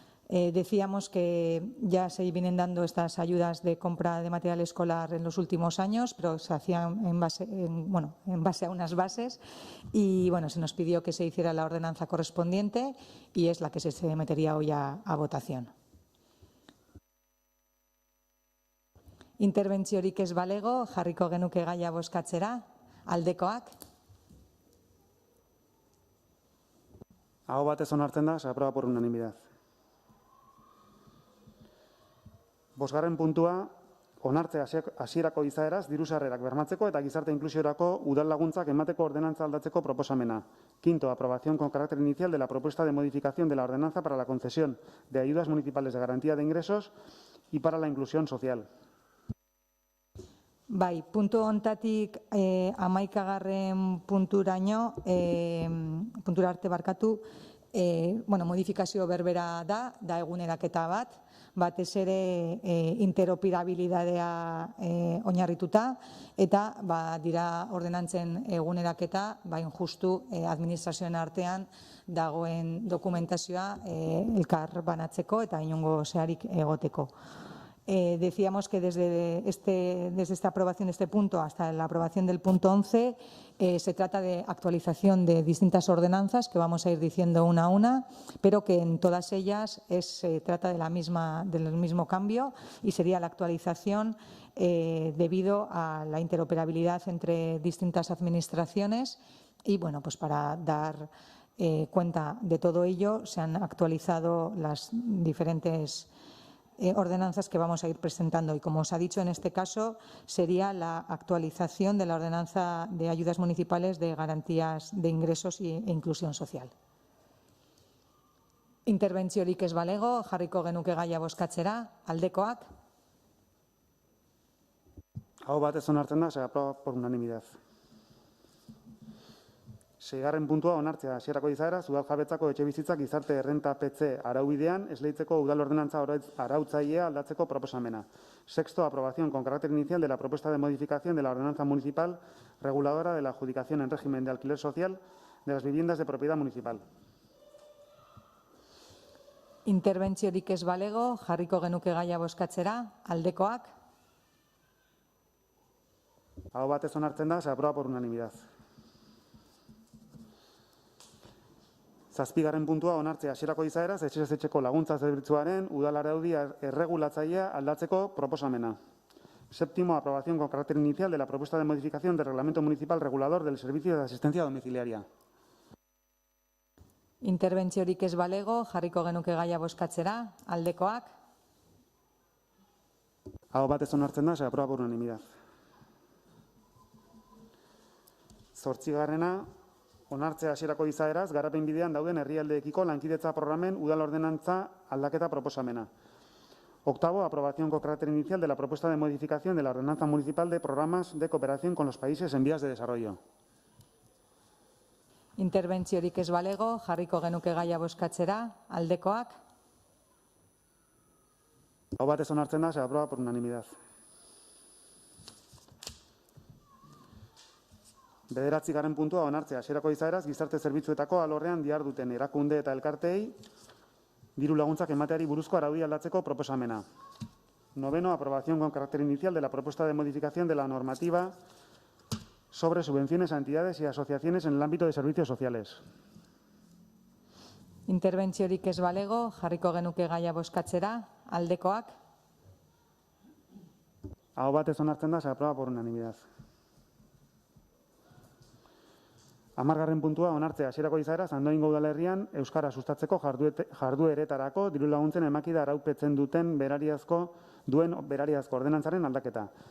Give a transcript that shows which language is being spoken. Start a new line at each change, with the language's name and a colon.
Spanish: Decíamos que ya se vienen dando estas ayudas de compra de material escolar en los últimos años, pero se hacían en base a unas bases y bueno, se nos pidió que se hiciera la ordenanza correspondiente y es la que se metería hoy a votación.
Basque: Interbentziorik ez balego, jarriko genuke gaia bozkatzera, aldekoak. Aho batez onartzen da,
Spanish: se aprueba por unanimidad.
Basque: Bosgarren puntua, onartzea hasierako izaeraz diru sarrerak bermatzeko eta gizarte inklusiorako udal laguntzak emateko ordenantza aldatzeko proposamena.
Spanish: Quinto, aprobación con carácter inicial de la propuesta de modificación de la ordenanza para la concesión de ayudas municipales de garantía de ingresos y para la inclusión social.
Basque: Bai, puntu hontatik 11. puntura arte barkatu, modifikazio berbera da eguneraketa batez ere interoperabilidadea oinarrituta, eta dira ordenantzen eguneraketa, justu administrazioen artean dagoen dokumentazioa elkar banatzeko eta inongo zeharik egoteko.
Spanish: Decíamos que desde esta aprobación de este punto hasta la aprobación del punto 11 se trata de actualización de distintas ordenanzas que vamos a ir diciendo una a una, pero que en todas ellas se trata del mismo cambio y sería la actualización debido a la interoperabilidad entre distintas administraciones y bueno, pues para dar cuenta de todo ello se han actualizado las diferentes ordenanzas que vamos a ir presentando y, como os ha dicho, en este caso sería la actualización de la ordenanza de ayudas municipales de garantías de ingresos e inclusión social.
Basque: Interbentziorik ez balego, jarriko genuke gaia bozkatzera, aldekoak. Aho batez onartzen da,
Spanish: se aprueba por unanimidad.
Basque: Seigarren puntua, onartzea hasierako izaeraz udaljabetzako etxebizitzak gizarte errentapetze araubidean esleitzeko udal ordenantza arautzailea aldatzeko proposamena.
Spanish: Sexto, aprobación con carácter inicial de la propuesta de modificación de la ordenanza municipal reguladora de la adjudicación en régimen de alquiler social de las viviendas de propiedad municipal.
Basque: Interbentziorik ez balego, jarriko genuke gaia bozkatzera, aldekoak. Aho batez onartzen da,
Spanish: se aprueba por unanimidad.
Basque: Zazpigarren puntua, onartzea hasierako izaeraz etxez etxeko laguntza zerbitzuaren udal araudi erregulatzailea aldatzeko proposamena.
Spanish: Séptimo, aprobación con carácter inicial de la propuesta de modificación del reglamento municipal regulador del servicio de asistencia domiciliaria.
Basque: Interbentziorik ez balego, jarriko genuke gaia bozkatzera, aldekoak. Aho batez onartzen da,
Spanish: se aprueba por unanimidad.
Basque: Zortzigarrena, onartzea hasierako izaeraz garapen bidean dauden herrialdeekiko lankidetza programen udal ordenantza aldaketa proposamena.
Spanish: Octavo, aprobación con carácter inicial de la propuesta de modificación de la ordenanza municipal de programas de cooperación con los países en vías de desarrollo.
Basque: Interbentziorik ez balego, jarriko genuke gaia bozkatzera, aldekoak. Aho batez onartzen da,
Spanish: se aprueba por unanimidad.
Basque: Bederatzigarren puntua, onartzea hasierako izaeraz gizarte zerbitzuetako alorrean diharduten erakunde eta elkarteei diru laguntzak emateari buruzko araudia aldatzeko proposamena.
Spanish: Noveno, aprobación con carácter inicial de la propuesta de modificación de la normativa sobre subvenciones a entidades y asociaciones en el ámbito de servicios sociales.
Basque: Interbentziorik ez balego, jarriko genuke gaia bozkatzera, aldekoak, Aho batez onartzen da,
Spanish: se aprueba por unanimidad. 10.
Basque: puntua, onartzea hasierako izaera Andoaingo udalerrian euskara sustatzeko jardueretarako dirulaguntzen emakida araupetzen duen berariazko ordenantzaren aldaketa.